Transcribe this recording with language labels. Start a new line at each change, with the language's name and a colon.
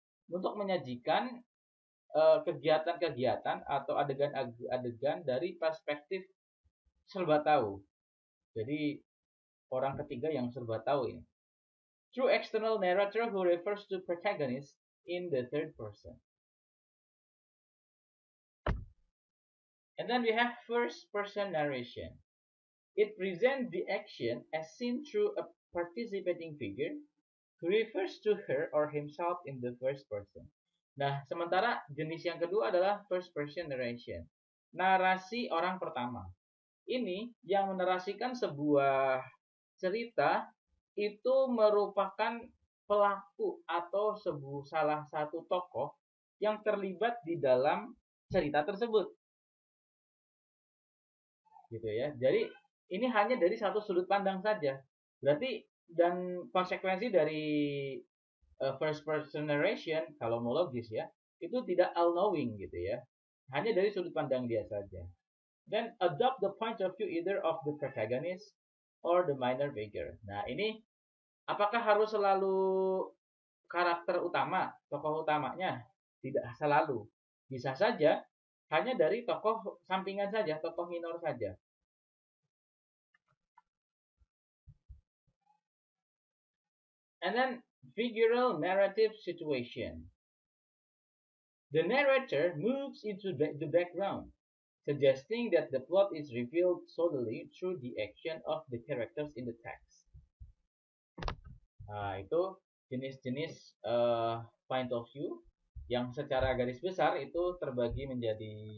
Indonesian: Untuk menyajikan kegiatan-kegiatan atau adegan-adegan dari perspektif serba tahu. Jadi orang ketiga yang serba tahu ini.
English: True external narrator who refers to protagonist in the third person. And then we have first person narration. It presents the action as seen through a participating figure who refers to her or himself in the first person.
Indonesian: Nah, sementara jenis yang kedua adalah first person narration. Narasi orang pertama. Ini yang menarasikan sebuah cerita itu merupakan pelaku atau salah satu tokoh yang terlibat di dalam cerita tersebut. Gitu ya. Jadi ini hanya dari satu sudut pandang saja. Berarti dan konsekuensi dari first person narration kalau mau logis ya, itu tidak all knowing gitu ya. Hanya dari sudut pandang dia saja.
English: Then adopt the point of view either of the protagonist or the minor figure.
Indonesian: Nah, ini apakah harus selalu karakter utama, tokoh utamanya? Tidak selalu. Bisa saja hanya dari tokoh sampingan saja, tokoh minor saja.
English: And then figural narrative situation. The narrator moves into the background, suggesting that the plot is revealed solely through the action of the characters in the text.
Indonesian: Nah, itu jenis-jenis point of view yang secara garis besar itu terbagi menjadi